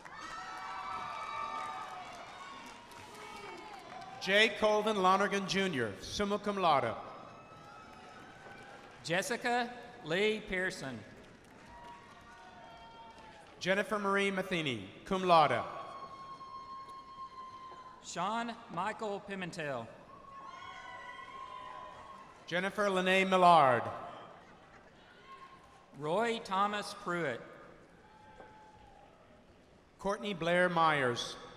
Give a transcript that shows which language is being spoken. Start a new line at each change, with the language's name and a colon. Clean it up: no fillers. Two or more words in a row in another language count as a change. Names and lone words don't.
English: Jay Colvin Lonergan Jr.,
Latin: summa cum laude.
English: Jessica Lee Pearson. Jennifer Marie Matheny,
Latin: cum laude.
English: Sean Michael Pimentel. Jennifer Lene Millard. Roy Thomas Pruitt. Courtney Blair Myers.